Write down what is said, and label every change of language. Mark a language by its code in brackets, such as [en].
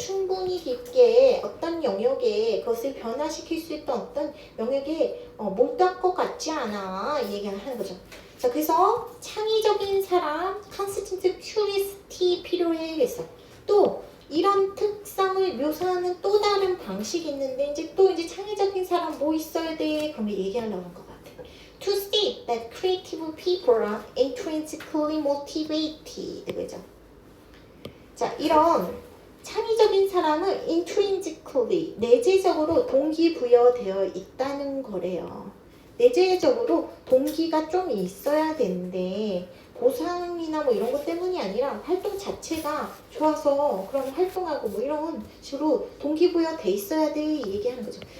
[ko] 충분히 깊게 어떤 영역에 그것을 변화시킬 수 있던 어떤 영역에 몰두할 것 같지 않아 얘기하는 거죠. 자 그래서 창의적인 사람 constant curiosity 필요해 그래서 또 이런 특성을 묘사하는 또 다른 방식이 있는데 이제 창의적인 사람 뭐 있어야 돼? 그러면 얘기하려고 한 것 같아. [en] To state that creative people are intrinsically motivated. [ko] 그죠? 자, 이런 창의적인 사람은 intrinsically 내재적으로 동기부여되어 있다는 거래요. 내재적으로 동기가 좀 있어야 되는데 보상이나 뭐 이런 것 때문이 아니라 활동 자체가 좋아서 그런 활동하고 뭐 이런 식으로 동기부여 돼 있어야 돼 얘기하는 거죠.